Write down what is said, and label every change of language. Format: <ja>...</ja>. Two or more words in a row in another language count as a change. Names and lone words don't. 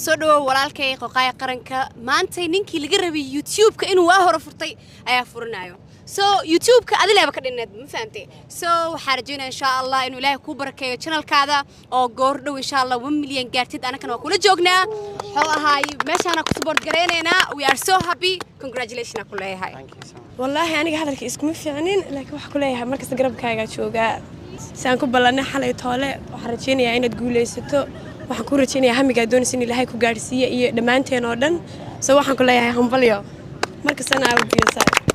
<so>Soo dhawow, walaalkay Qoqaaga Qaranka. Maanta ninkii laga rabay YouTube-ka inuu waa hore furtay ayaa furanayo. So, YouTube-ka adi leeba ka dhinneed, ma fahantay? So, waxaan rajaynayaa, insha Allah, inuu Ilaahay kuu barakeeyo channel-kaada oo goor dhow, insha Allah, one million gaartid. Annagana waa kula joognaa. Wuxuu ahaay, meeshaana ku support garaynaynaa.</so> <en>We are so happy. Congratulations</en> <so>aan ku leeyahay.</so> <en>Thank you so much.</en> <so>Wallaahi, aniga hadalka iskuma fiicnin, laakiin waxaan ku leeyahay, mar kasta garabkaaga joogaa. Saan ku ballanay xalay toole, waxaan rajaynayaa inaad guulaysato. Waxaan ku rajaynayaa hamigaa doonaysa in Ilaahay ku gaadhsiiyo iyo dhammaanteen oo dhan. So, waxaan ku leeyahay, hambalyo. Mar kastana aa u diyaarsan.</so>